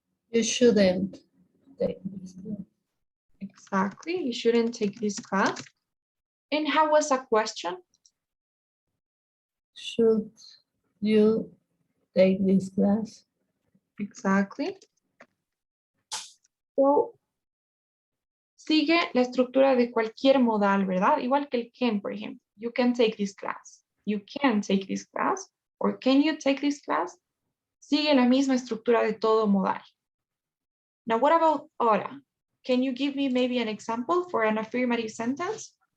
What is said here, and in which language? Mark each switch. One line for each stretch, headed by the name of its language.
English: You shouldn't take this class. Exactly, you shouldn't take this class. And how was a question? Should you take this class? Exactly.
Spanish: So, sigue la estructura de cualquier modal, ¿verdad? Igual que el can, por ejemplo.
English: You can take this class. You can take this class. Or can you take this class?
Spanish: Sigue la misma estructura de todo modal.
English: Now, what about ahora? Can you give me maybe an example for an affirmative sentence?